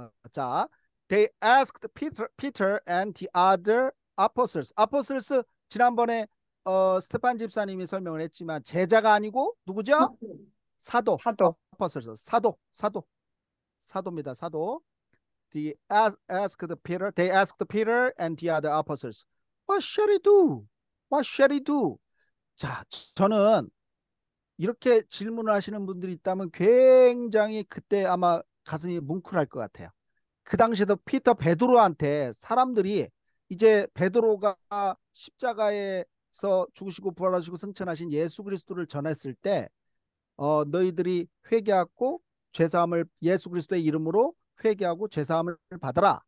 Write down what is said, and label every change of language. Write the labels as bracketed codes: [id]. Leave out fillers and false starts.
[en] 자, they asked Peter and the other apostles. [ko] apostles 지난번에 스테판 집사님이 설명을 했지만 제자가 아니고 누구죠? 사도. 사도. apostles. 사도입니다. 사도. [en] They asked Peter and the other apostles. What shall he do? What shall he do? [ko] 자, 저는 이렇게 질문을 하시는 분들이 있다면 굉장히 그때 아마 가슴이 뭉클할 것 같아요. 그 당시에도 베드로한테 사람들이 이제 베드로가 십자가에서 죽으시고 부활하시고 승천하신 예수 그리스도를 전했을 때 너희들이 회개하고 죄사함을 예수 그리스도의 이름으로 회개하고 죄사함을 받아라.